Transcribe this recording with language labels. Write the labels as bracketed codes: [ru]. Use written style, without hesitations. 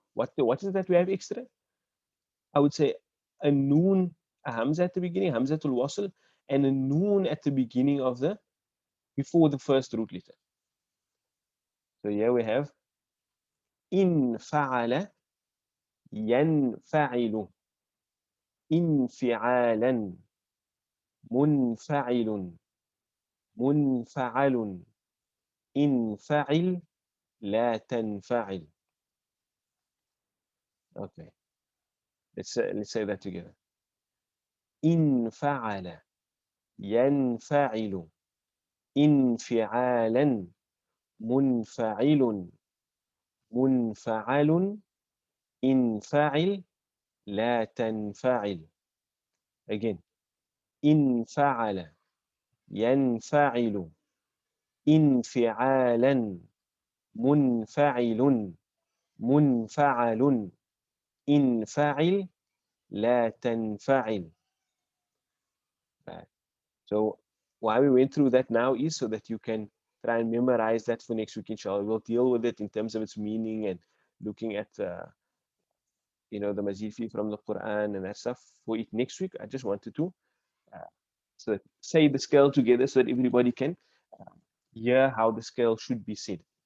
[en] What is that we have extra? I would say a noon, a hamza at the beginning, hamzatul wasl, and a noon at the beginning of before the first root letter. So here we have in fa'ala yanfa'ilu. [ar] انفعالا منفعل منفعل انفعل لا تنفعل. [en] Okay, let's say that together. [ar] انفعل ينفعل انفعالا منفعل منفعل انفعل لا تنفعل. [en] Again, [ar] انفعل ينفعل انفعالا منفعل منفعل انفعل لا تنفعل. [en] Right. So why we went through that now is so that you can try and memorize that for next week, inshallah. We'll deal with it in terms of its meaning and looking at the mazid fi from the Quran and that stuff for it next week. I just wanted to say the scale together so that everybody can hear how the scale should be said.